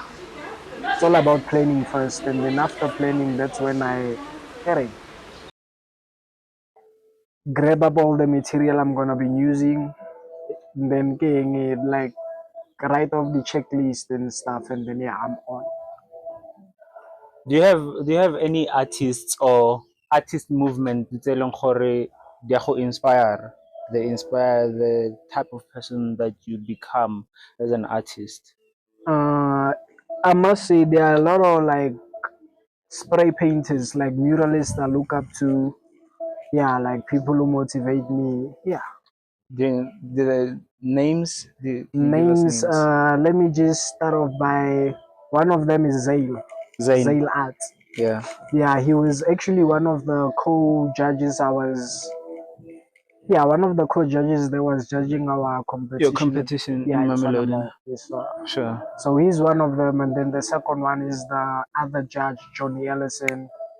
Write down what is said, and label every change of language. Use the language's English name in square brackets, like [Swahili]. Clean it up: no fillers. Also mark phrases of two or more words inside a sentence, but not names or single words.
[English] It's all about planning first, and then after planning, that's when I correct, grab up all the material I'm gonna be using, and then getting it like write off the checklist and stuff, and then yeah, I'm on. Do you have any artists or artist movement [Tswana] tse e leng gore di a go [English] inspire? They inspire the type of person that you become as an artist. Uh, I must say there are a lot of like spray painters, like muralists I look up to. Yeah, like people who motivate me. Yeah, The names? Can you give us names. names? Let me just start off by one of them is Zale. Zayn. Zale Art. Yeah. Yeah, he was actually one of the co-judges. One of the co-judges that was judging our Your competition. competition in Yeah, it's Mamelodi. Mall. Yes, sir. Sure. So he's one of them, and then the second one is the other judge, Johnny Ellison.